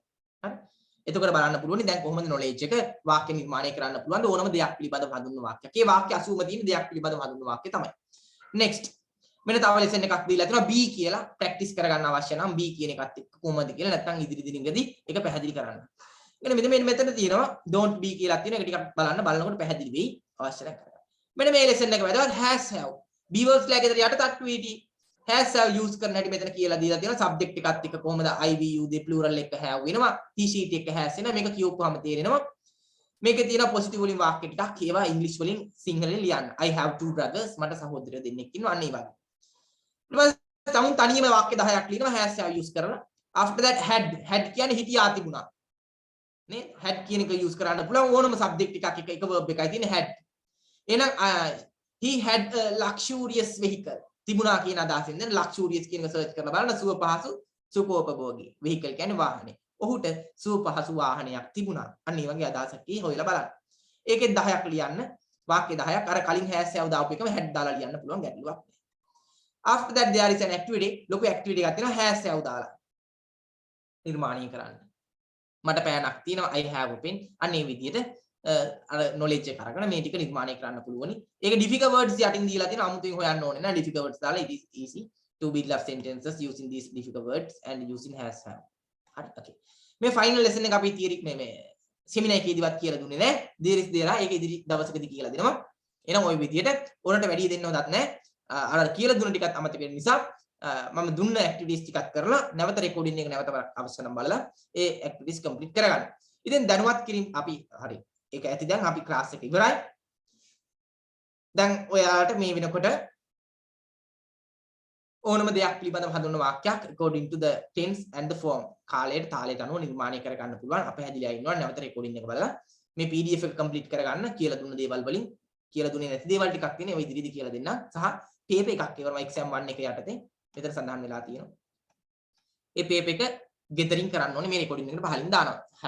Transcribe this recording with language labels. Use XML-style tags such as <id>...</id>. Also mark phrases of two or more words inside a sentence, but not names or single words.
<si>හරි. එතකොට බලන්න පුළුවන් දැන් කොහොමද knowledge එක වාක්‍ය නිර්මාණය කරන්න පුළුවන් ඕනම දෙයක් පිළිබඳව හඳුන්වන වාක්‍යයක්. ඒ වාක්‍ය 80ම තියෙන දෙයක් පිළිබඳව හඳුන්වන වාක්‍ය තමයි. next මෙන්න තව lesson එකක් දීලා තියෙනවා B කියලා practice කරගන්න අවශ්‍ය නම් B කියන එකත් එක්ක කොහොමද කියලා නැත්නම් ඉදිරි දිනකදී ඒක පැහැදිලි කරන්න. මෙන්න මෙතන තියෙනවා</si> <en>don't be</en> <si>කියලා තියෙන එක ටිකක් බලනකොට පැහැදිලි වෙයි අවශ්‍ය නම් කරගන්න. මෙන්න මේ lesson එක වැදගත්</si> <en>has have B verbs</en> <si>ලාගේ යට තට්ටු වීටි</si> <en>has have</en> <si>use කරන හැටි මෙතන කියලා දීලා තියෙනවා subject එකත් එක්ක කොහොමද</si> <en>I we you they plural</en> <si>එක have වෙනවා</si> <en>he she it</en> <si>එක has වෙනවා මේක කියවපුවාම තේරෙනවා මේකේ තියෙන positive වලින් වාක්‍ය ටිකක් ඒවා english වලින් සිංහලෙන් ලියන්න</si> <en>I have two brothers</en> <si>මට සහෝදරයෝ දෙන්නෙක් ඉන්නවා අන්න ඒ වගේ ඊට පස්සේ තමුන් තනියම වාක්‍ය 10ක් ලියනවා</si> <en>has have</en> <si>use කරලා</si> <en>after that had</en> <si>කියන්නේ හිටියා තිබුණා නේ had කියන එක use කරන්න පුළුවන් ඕනම subject එකක් එක verb එකයි තියෙන්නේ had එහෙනම්</si> <en>he had a luxurious vehicle</en> <si>තිබුණා කියන අදහසින් දැන් luxurious කියන එක සර්ච් කරලා බලන්න සුව පහසු සුඛෝපභෝගී vehicle කියන්නේ වාහනේ. ඔහුට සුව පහසු වාහනයක් තිබුණා. අන්න ඒ වගේ අදහසක් කී හොයලා බලන්න. ඒකෙත් 10ක් ලියන්න. වාක්‍ය 10ක් අර කලින්</si> <en>has have</en> <si>දාපු එකම had දාලා ලියන්න පුළුවන් ගැටලුවක් නැහැ.</si> <en>After that there is an activity.</en> <si>ලොකු activity එකක් තියෙනවා</si> <en>has have</en> <si>දාලා. නිර්මාණය කරන්න. මට පෑනක් තියෙනවා</si> <en>I have a pen.</en> <si>අන්න ඒ විදිහට අර knowledge එක අරගෙන මේ ටික නිර්මාණය කරන්න පුළුවනි. ඒක</si> <en>difficult words</en> <si>යටින් දීලා තියෙන අමුතුවෙන් හොයන්න ඕනේ නෑ.</si> <en>difficult words දාලා it is easy to build up sentences using these difficult words and using has have.</en> <si>හරි okay. මේ</si> <en>final lesson</en> <si>එක අපි තියරි මේ සෙමිනාර් එකේදීවත් කියලා දුන්නේ නැහැ. දීරිස් දේලා ඒක ඉදිරි දවසකදී කියලා දෙනවා. එහෙනම් ওই විදියට ඕනට වැඩි දෙන්නවදත් නැහැ. අර කියලා දුන්න ටිකත් අමතක වෙන නිසා මම දුන්න ඇක්ටිවිටිස් ටිකක් කරලා නැවත රෙකෝඩින් එක නැවත අවශ්‍ය නම් බලලා ඒ</si> <en>activities complete</en> <si>කරගන්න. ඉතින් දැනුවත් කිරීම අපි හරි. ඒක ඇති දැන් අපි ක්ලාස් එක ඉවරයි. දැන් ඔයාලට මේ වෙනකොට ඕනම දෙයක් පිළිබඳව හඳුන්වන වාක්‍යයක්</si> <en>according to the tense and the form</en> <si>කාලයට තාලයට අනුව නිර්මාණය කර ගන්න පුළුවන්. අප හැදිලා ඉන්නවා නැවත රෙකෝඩින් එක බලලා මේ PDF එක කම්ප්ලීට් කරගන්න කියලා දුන්න දේවල් වලින් කියලා දුන්නේ නැති දේවල් ටිකක් තියෙනවා. ඔය ඉදිරියේදී කියලා දෙන්න. සහ paper එකක් ඒවම exam 1 එක යටතේ මෙතන සඳහන් වෙලා තියෙනවා. ඒ paper එක ගෙදරින් කරන්න ඕනේ මේ රෙකෝඩින් එකට පහලින් දානවා. හරි.</si>